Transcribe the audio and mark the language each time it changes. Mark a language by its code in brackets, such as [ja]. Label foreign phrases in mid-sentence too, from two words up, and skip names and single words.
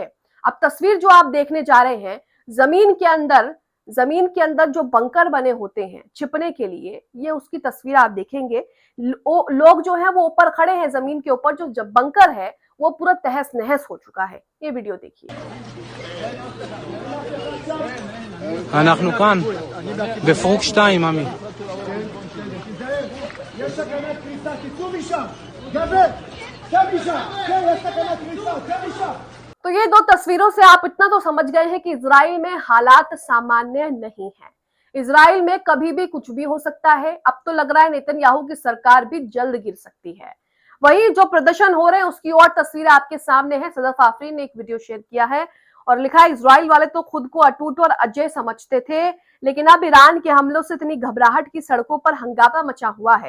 [hi] अब तस्वीर जो आप देखने जा रहे हैं, जमीन के अंदर जो बंकर बने होते हैं छिपने के लिए, ये उसकी तस्वीर आप देखेंगे। लोग जो है वो ऊपर खड़े हैं जमीन के ऊपर, जो बंकर है वो पूरा तहस नहस हो चुका है। ये वीडियो देखिए। [he] אנחנו כאן, בפרוק 2, עמי. יש סכנת קריסה, תצאו משם! גבר! צא משם! כן, יש סכנת קריסה, צא משם! [hi] तो ये दो तस्वीरों से आप इतना तो समझ गए हैं कि इजराइल में हालात सामान्य नहीं है। इजराइल में कभी भी कुछ भी हो सकता है। अब तो लग रहा है नेतन्याहू की सरकार भी जल्द गिर सकती है। वही जो प्रदर्शन हो रहे हैं उसकी और तस्वीरें आपके सामने है। सदफ आफरीन ने एक वीडियो शेयर किया है और लिखा है, इजराइल वाले तो खुद को अटूट और अजय समझते थे, लेकिन अब ईरान के हमलों से इतनी घबराहट की सड़कों पर हंगामा मचा हुआ है।